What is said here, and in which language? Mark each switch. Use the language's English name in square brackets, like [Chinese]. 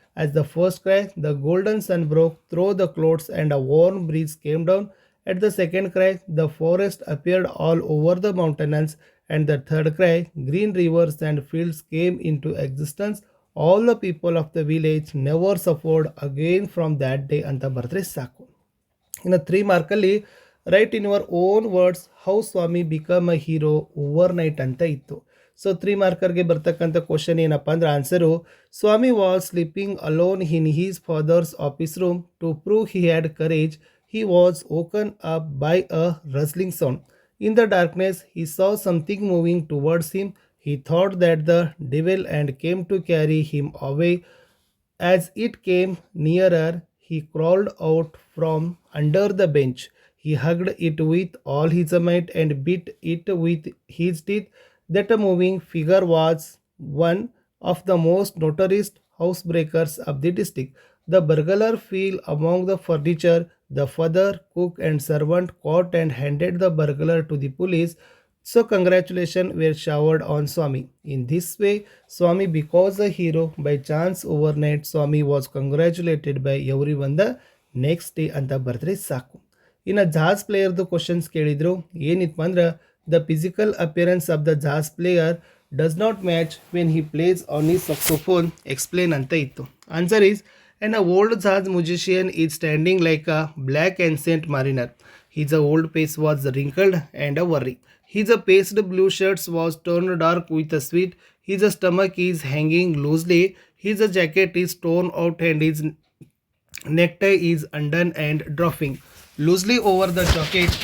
[English] As the first cry, the golden sun broke through the clouds and a warm breeze came down. At the second cry, the forest appeared all over the mountains. And the third cry, green rivers and fields came into existence. All the people of the village never suffered again from that day [Kannada] ಅಂತ ಬರೆದ್ರೆ ಸಾಕು. ಇನ್ನು 3 ಮಾರ್ಕಲ್ಲಿ [English] write in your own words how Swami become a hero overnight [Kannada] ಅಂತ ಇತ್ತು. So 3 ಮಾರ್ಕರ್ಗೆ ಬರ್ತಕ್ಕಂಥ question ಏನಪ್ಪ ಅಂದ್ರೆ [English] Answer Swami was sleeping alone in his father's office room to prove he had courage. He was woken up by a rustling sound. In the darkness he saw something moving towards him. He thought that the devil and came to carry him away. As it came nearer, he crawled out from under the bench. He hugged it with all his might and bit it with his teeth. That moving figure was one of the most notorious housebreakers of the district. The burglar fell among the furniture. The father, cook, and servant caught and handed the burglar to the police. So congratulations were showered on Swami. In this way, Swami becomes a hero. By chance overnight, Swami was congratulated by everyone the next day [Kannada] ಅಂತ ಬರೆದ್ರೆ ಸಾಕು. ಇನ್ನು ಜಾಸ್ ಪ್ಲೇಯರ್ದು questions ಕೇಳಿದ್ರು. ಏನಿತ್ತು ಅಂದ್ರೆ [English] the physical appearance of the jazz player does not match when he plays on ಈ saxophone explain [Kannada] ಅಂತ ಇತ್ತು. [English] Answer is an old jazz musician is standing like a black ancient mariner. His old face was wrinkled and a worry. His pasted blue shirts was turned dark with a sweat. His stomach is hanging loosely. His jacket is torn out and his necktie is undone and dropping loosely over the jacket.